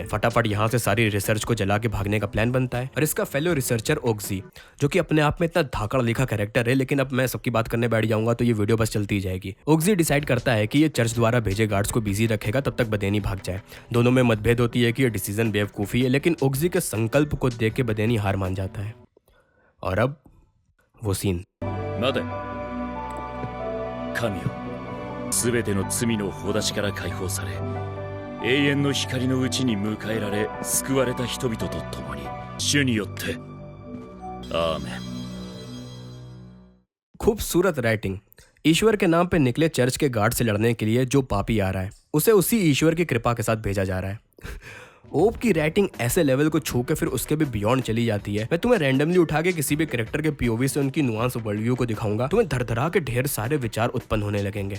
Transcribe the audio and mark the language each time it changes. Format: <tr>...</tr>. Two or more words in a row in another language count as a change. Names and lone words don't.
<hi>फटाफट यहाँ से सारी रिसर्च को जला के भागने का प्लान बनता है और इसका</hi> <en>fellow researcher</en> <hi>ओक्सी, जो कि अपने आप में इतना धाकड़ लिखा कैरेक्टर है, लेकिन अब मैं सबकी बात करने बैठ जाऊंगा तो ये वीडियो बस चलती जाएगी। ओक्सी डिसाइड करता है कि ये चर्च द्वारा भेजे गार्ड्स को बिजी रखेगा तब तक बदेनी भाग जाए। दोनों में मतभेद होती है कि ये डिसीजन बेवकूफ़ी है, लेकिन ओक्सी के संकल्प को देख के बदेनी हार मान जाता है। और अब वो सीन।</hi> <ja>待て神よ、すべての罪のほだしから解放され永遠の光のうちに迎えられ救われた人々と共に主によってアーメン।</ja> <hi>खूबसूरत राइटिंग। ईश्वर के नाम पे निकले चर्च के गार्ड से लड़ने के लिए जो पापी आ रहा है उसे उसी ईश्वर की कृपा के साथ भेजा जा रहा है। ओप की राइटिंग ऐसे लेवल को छू के फिर उसके भी बियॉन्ड चली जाती है। मैं तुम्हें रैंडमली उठा के किसी भी कैरेक्टर के पीओवी से उनकी</hi> <en>nuance world view</en> <hi>को दिखाऊंगा, तुम्हें धड़धड़ा के ढेर सारे विचार उत्पन्न होने लगेंगे।</hi>